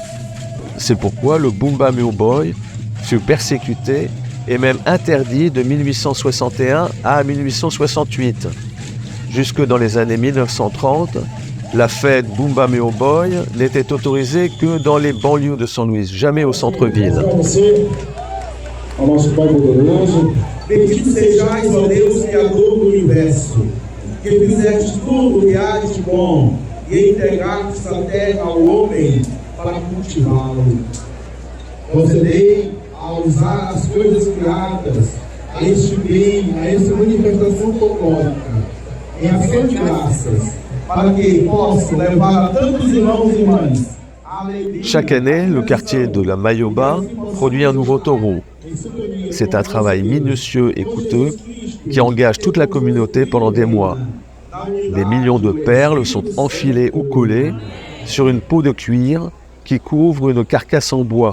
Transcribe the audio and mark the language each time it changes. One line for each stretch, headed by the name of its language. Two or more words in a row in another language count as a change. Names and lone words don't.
French: C'est pourquoi le Bumba Meu Boi fut persécuté et même interdit de 1861 à 1868. Jusque dans les années 1930, la fête Bumba Meu Boi n'était autorisée que dans les banlieues de São Luís, jamais au centre-ville.
Portuguese: Ao nosso Pai poderoso, bendito sejais, ó Deus, Criador do Universo, que fizeste tudo que há de bom e entregastes a terra ao homem para cultivá-lo. Concedei a usar as coisas criadas, a este bem, a esta manifestação folclórica, em ação de graças, para que possam levar a tantos irmãos e irmãs.
French: Chaque année, le quartier de la Maioba produit un nouveau taureau. C'est un travail minutieux et coûteux qui engage toute la communauté pendant des mois. Des millions de perles sont enfilées ou collées sur une peau de cuir qui couvre une carcasse en bois.